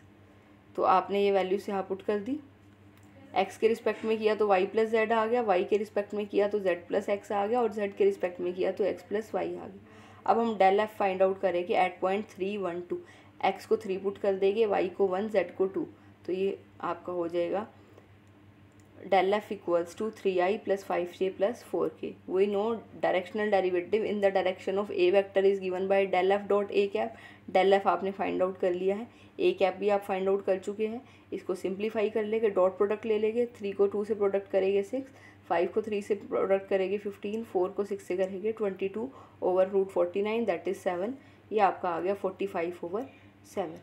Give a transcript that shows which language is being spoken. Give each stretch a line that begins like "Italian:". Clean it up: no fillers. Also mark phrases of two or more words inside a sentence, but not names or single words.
Hindi: तो आपने ये वैल्यूज यहाँ पुट कर दी। एक्स के रिस्पेक्ट में किया तो
English: Y plus Z
Hindi: आ गया, वाई के रिस्पेक्ट में किया तो
English: Z plus X
Hindi: आ गया, और जेड के रिस्पेक्ट में किया तो
English: X plus Y
Hindi: आ गया। अब हम
English: del f find out
Hindi: करेंगे
English: at point 3, 1, 2.
Hindi: एक्स को 3 पुट कर देंगे, वाई को 1, जेड को 2। तो ये आपका हो जाएगा
English: del f equals to 3i plus 5j plus 4k. We know directional derivative in the direction of a vector is given by del f dot a cap. del f
Hindi: आपने
English: find out
Hindi: कर लिया है,
English: a cap
Hindi: भी आप
English: find out
Hindi: कर चुके हैं। इसको सिंप्लीफाई कर लेंगे,
English: dot product
Hindi: ले लेंगे, 3 को 2 से प्रोडक्ट करेंगे 6, 5 को 3 से प्रोडक्ट करेंगे 15, 4 को 6 से करेंगे 22
English: over root 49 that is 7.
Hindi: ये आपका आ गया 45/7।